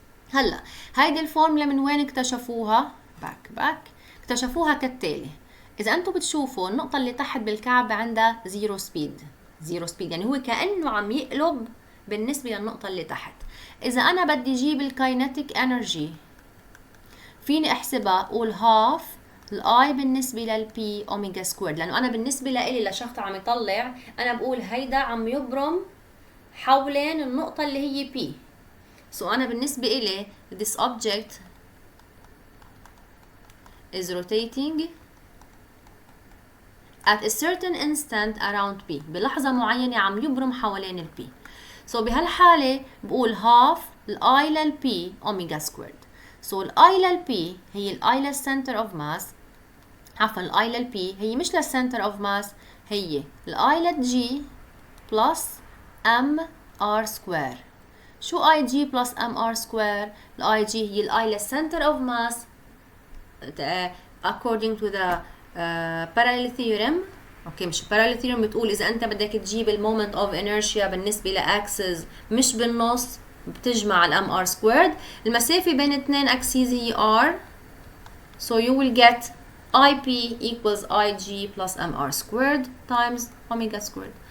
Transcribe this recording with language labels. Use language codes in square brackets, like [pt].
[ar] هلا هيدي الفورمولا من وين اكتشفوها؟ باك اكتشفوها كالتالي. إذا أنتم بتشوفوا النقطة اللي تحت بالكعب عندها زيرو سبيد يعني هو كأنه عم يقلب بالنسبة للنقطة اللي تحت. إذا أنا بدي أجيب الكاينتيك انرجي فيني أحسبها، أقول half الآي بالنسبة للبي أوميجا سكويرد، لأنه أنا بالنسبة لإلي لشخص عم يطلع أنا بقول هيدا عم يبرم حوالين النقطة اللي هي بي. So أنا بالنسبة إلي [en] this object is rotating at a certain instant around P، [ar] بلحظة معينة عم يبرم حوالين ال P. So بهالحالة بقول half الI لل P omega squared. So الI لل P هي الI لل center of mass، عفوا الI لل P هي مش لل center of mass، هي الI لل G plus mr square. شو IG plus mr square؟ ال IG هي الI لل center of mass [en] according to the parallel theorem. [ar] اوكي مش parallel theorem بتقول اذا انت بدك تجيب المومنت اوف انيرشيا بالنسبه لاكسس مش بالنص بتجمع الام ار سكويرد. المسافه بين اثنين اكسيز هي r، [en] so you will get ip equals ig plus mr squared times omega squared.